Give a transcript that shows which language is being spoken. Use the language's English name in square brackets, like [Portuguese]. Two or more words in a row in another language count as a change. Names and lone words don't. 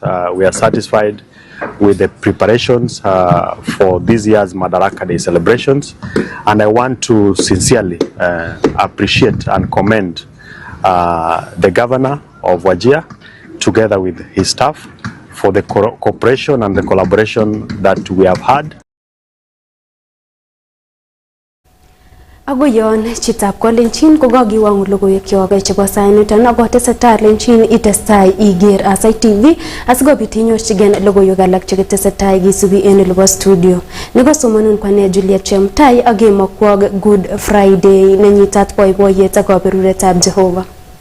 [English] We are satisfied with the preparations for this year's Madaraka Day celebrations, and I want to sincerely appreciate and commend the Governor of Wajir together with his staff for the cooperation and the collaboration that we have had. [Kalenjin] Agoyon chitab kolenjin kokakiwang logoiwekyok chebo sainiton akotesetai lenjin itestai iger Aasai TV asikobit inyorchigen logoiwek alak chekitesetai kisubi en olebo studio. Nikosomonun kwane Juliet Chemtai akemokwok Good Friday nenyitat boiboiyet ak kaberuretab Jehova.